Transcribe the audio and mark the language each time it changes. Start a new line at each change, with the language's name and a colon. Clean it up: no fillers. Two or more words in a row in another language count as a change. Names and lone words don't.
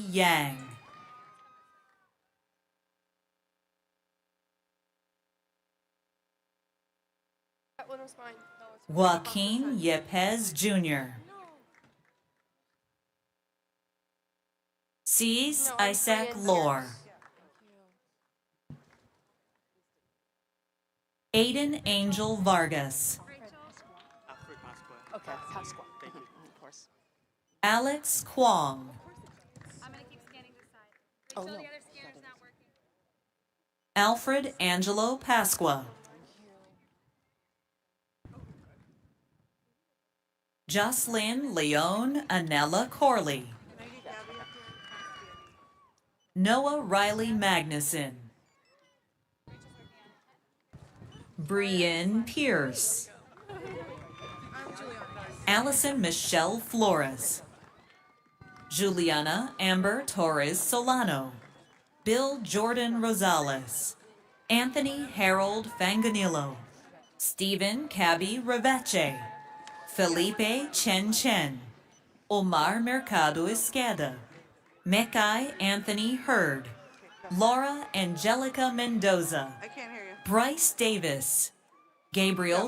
English: Yang, Joaquin Yepes Jr., Cis Isaac Lore, Aiden Angel Vargas, Okay, Pasqua. Of course. Alex Kwong, I'm gonna keep scanning this side. Oh, Until no. the other scanner's not working. Alfred Angelo Pasqua, Jocelyn Leone Anella Corley, Noah Riley Magnuson, Brienne Pierce, Allison Michelle Flores, Juliana Amber Torres Solano, Bill Jordan Rosales, Anthony Harold Fanganillo, Stephen Cabby Reveche, Felipe Chen Chen, Omar Mercado Esqueda, Mekai Anthony Hurd, Laura Angelica Mendoza, Bryce Davis, Gabriel